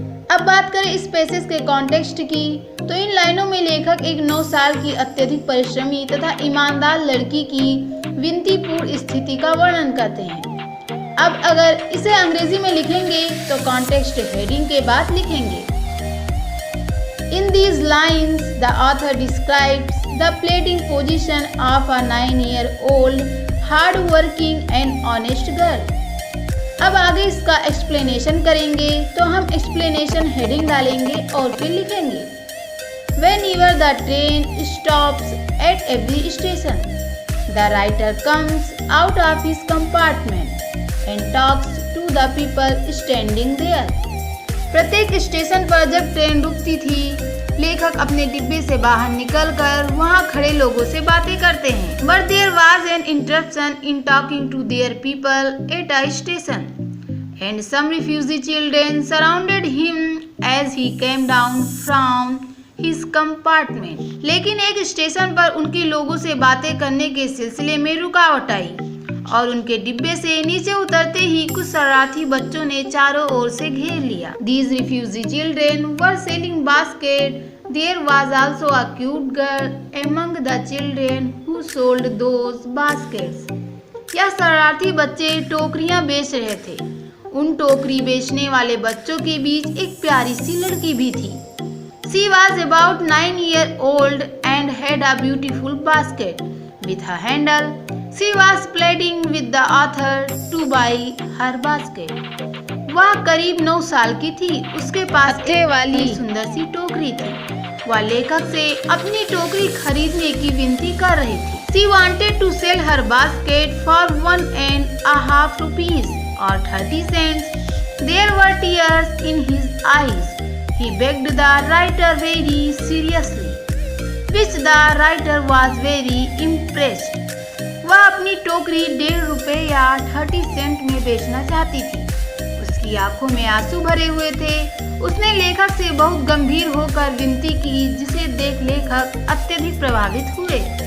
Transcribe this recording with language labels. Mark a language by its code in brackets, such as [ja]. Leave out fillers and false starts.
[hi] अब बात करें इस पैसेज के कॉन्टेक्स्ट की, तो इन लाइनों में लेखक एक 9 साल की अत्यधिक परिश्रमी तथा ईमानदार लड़की की विनतीपूर्ण स्थिति का वर्णन करते हैं। अब अगर इसे अंग्रेजी में लिखेंगे तो कॉन्टेक्स्ट हेडिंग के बाद लिखेंगे। [en] In these lines, the author describes the pleading position of a 9-year-old hard-working and honest girl. [hi] अब आगे इसका एक्सप्लेनेशन करेंगे, तो हम एक्सप्लेनेशन हेडिंग डालेंगे और फिर लिखेंगे। [en] Whenever the train stops at every station, the writer comes out of his compartment and talks to the people standing there. [hi] प्रत्येक स्टेशन पर जब ट्रेन रुकती थी, लेखक अपने डिब्बे से बाहर निकलकर वहां खड़े लोगों से बातें करते हैं। [en] But there was an interruption in talking to their people at a station, and some refugee children surrounded him as he came down from his compartment. [hi] लेकिन एक स्टेशन पर उनके लोगों से बातें करने के सिलसिले में रुकावट आई और उनके डिब्बे से नीचे उतरते ही कुछ शरारती बच्चों ने चारों ओर से घेर लिया। [en] These refugee children were selling baskets. There was also a cute girl among the children who sold those baskets. [hi] यह शरारती बच्चे टोकरियां बेच रहे थे। उन टोकरी बेचने वाले बच्चों के बीच एक प्यारी सी लड़की भी थी। [en] She was about 9 years old and had a beautiful basket with a handle. She was pleading with the author to buy her basket. [hi] वह करीब 9 साल की थी। उसके पास एक वाली सुंदर सी टोकरी थी। वह लेखक से अपनी टोकरी खरीदने की विनती कर रही थी। [en] She wanted to sell her basket for 1.5 rupees or 30 cents. There were tears in his eyes. He begged the writer very seriously, which the writer was very impressed. [hi] वह अपनी टोकरी 1.5 रुपए या 30 सेंट में बेचना चाहती थी। उसकी आंखों में आंसू भरे हुए थे। उसने लेखक से बहुत गंभीर होकर विनती की, जिसे देख लेखक अत्यधिक प्रभावित हुए।